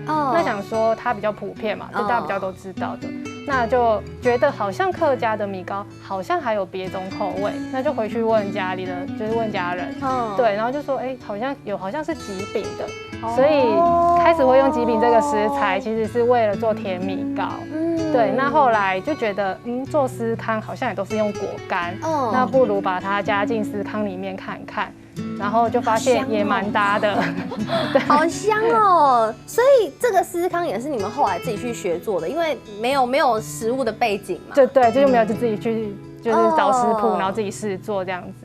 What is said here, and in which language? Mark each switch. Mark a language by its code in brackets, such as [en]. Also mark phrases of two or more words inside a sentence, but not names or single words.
[zh] 那想說它比較普遍嘛，就大家比較都知道的，那就覺得好像客家的米糕好像還有別種口味，那就回去問家裡的，就是問家人，對，然後就說好像是吉餅的，所以開始會用吉餅這個食材，其實是為了做甜米糕。對，那後來就覺得，做司康好像也都是用果乾，那不如把它加進司康裡面看看，然後就發現也蠻搭的，好香哦！所以這個司康也是你們後來自己去學做的，因為沒有食物的背景嘛。對，就沒有就自己去就是找食譜，然後自己試做這樣子。